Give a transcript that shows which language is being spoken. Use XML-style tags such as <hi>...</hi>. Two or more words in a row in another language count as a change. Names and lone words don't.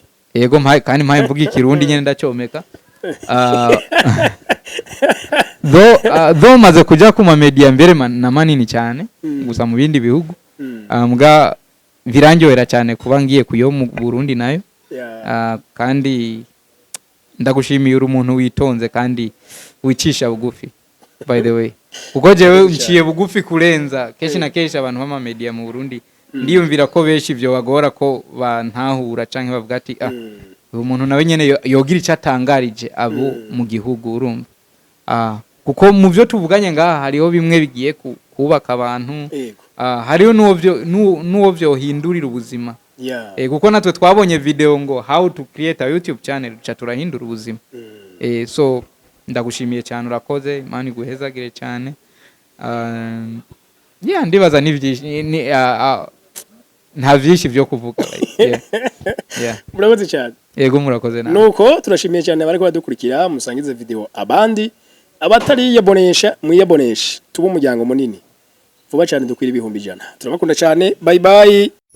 <rn>yego kandi mpaye mvuga ikirundi nyene ndacomeka maze kujya ku ma media mbere na manini cyane gusa mu bindi bihugu mbwa virangyohera cyane kuba ngiye kuyo mu Burundi nayo kandi ndagushimiye uri umuntu witonze kandi wicisha bugufi</rn> <en>by the way</en> <rn>kuko jewe unciye bugufi kurenza keshi na keshi abantu b'ama media mu Burundi ndiyumvira ko beshi ivyo bagora ko bantahura canke bavuga ati uyu muntu nawe nyene yogira icatangarije abo mu gihugu urumva kuko mu byo tuvuganye ngaha hariho bimwe bigiye kubaka abantu hariho nuwo byo hindurira ubuzima kuko natwe twabonye video ngo</rn> <en>how to create a YouTube channel</en> <rn>turahindura ubuzima so ndagushimiye cyane urakoze Imana iguhezagire cyane ndibaza nta vyinshi vyo kuvuga</rn> <en>like, yeah.</en> <rn>Murakoze cyane. Yego murakoze nawe. Nuko turashimiye cyane abari badukurikira musangize video abandi abatari yabonesha mwiyabonesha tuba umuryango munini. Vuba cyane dukwira ibihumbi 100. Turabakunda cyane.</rn> <en>Bye bye.</en>